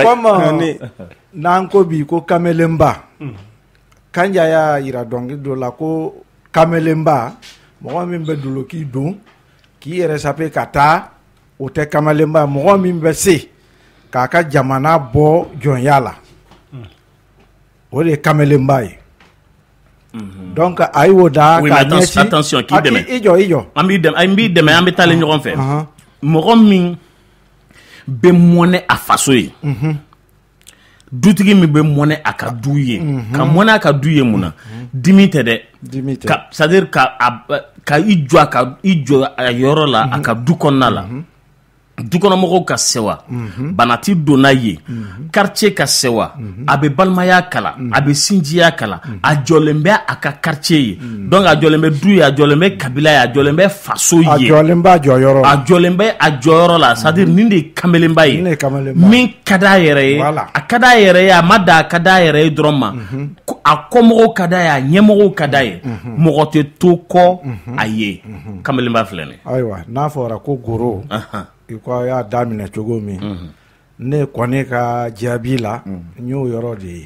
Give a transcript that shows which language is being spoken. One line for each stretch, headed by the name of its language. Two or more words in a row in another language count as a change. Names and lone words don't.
French: c'est comme
Bambara: n'an ko bi ko kamelenba Kanja y'a yira dɔnkili dɔ la ko kamelenba mɔgɔ min bɛ duloki don k'i yɛrɛ sape ka taa o tɛ kamalenba mɔgɔ min bɛ se k'a ka jamana bɔ jɔnya la o de ye kamalenba ye donc a y'o da oui, k'a ɲɛsin attention k'i dɛmɛ i jɔ an b'i dɛmɛ an bɛ taale ɲɔgɔn fɛ mɔgɔ min bɛ mɔnɛ a faso ye dutigi min bɛ mɔnɛ a ka du ye ka mɔnɛ a ka du ye mun na dimi tɛ dɛ
French: c'est à dire
Bambara: ka i jɔ a yɔrɔ la a ka du kɔnɔna la dukɔnɔmɔgɔw ka sewa banati donna ye quartier ka sewa a bɛ balimaya kala a bɛ sinjiya kala a jɔlen bɛ a ka quartier ye donc a jɔlen bɛ du ye a jɔlen bɛ kabila ye a jɔlen bɛ faso ye a jɔlen bɛ a jɔyɔrɔ la a jɔlen bɛ a jɔyɔrɔ la
French: c'est à dire
Bambara: nin de ye kamalenba ye min ka d'a yɛrɛ ye a ka d'a yɛrɛ ye a ma da a ka d'a yɛrɛ ye dɔrɔn ma a kɔmɔgɔw ka d'a ye a ɲɛmɔgɔw ka d'a ye mɔgɔ tɛ to kɔ a ye kamalenba filɛ nin ayiwa n'a fɔra ko goro i ko y'a daminɛ cogo min ne kɔni ka jaabi la n y'o yɔrɔ de ye